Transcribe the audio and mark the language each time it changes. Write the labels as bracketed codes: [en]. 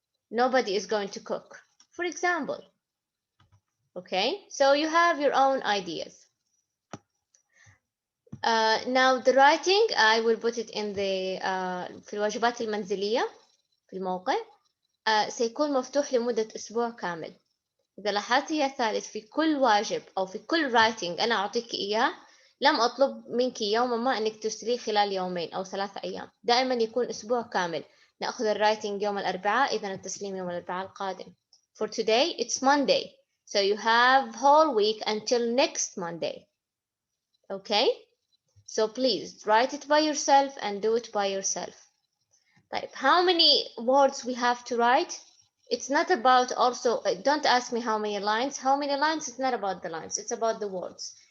[en] Nobody is going to cook, for example. Okay, so you have your own ideas. Now the writing, I will put it in the [ar] في الواجبات المنزلية في الموقع. سيكون مفتوح لمدة أسبوع كامل. إذا لاحظت يا ثالث، في كل واجب أو في كل writing أنا أعطيك إياه، لم أطلب منك يوما ما أنك ترسليه خلال يومين أو 3 أيام، دائما يكون أسبوع كامل. نأخذ الرايتنج يوم الأربعاء، إذا التسليم يوم الأربعاء القادم. [en] For today it's Monday, so you have whole week until next Monday. Okay, so please write it by yourself and do it by yourself. طيب, how many words we have to write? It's not about also, don't ask me how many lines. How many lines? It's not about the lines. It's about the words.